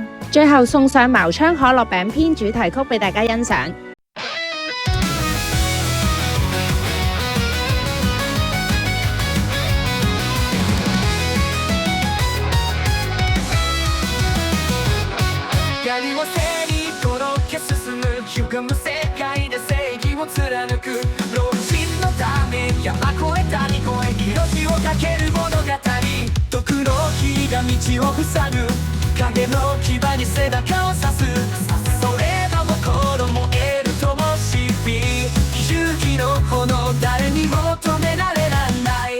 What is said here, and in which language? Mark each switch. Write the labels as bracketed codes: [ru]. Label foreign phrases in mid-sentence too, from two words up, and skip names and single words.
[yue] 最後送上茅槍可樂餅篇主題曲俾大家欣賞。 [ja] 歪む世界で正義を貫く老人のため山越え谷越え命をかける物語毒の日がが道を塞ぐ影の牙に背中を刺す。それらも心燃える灯火、勇気の炎誰にも止められない。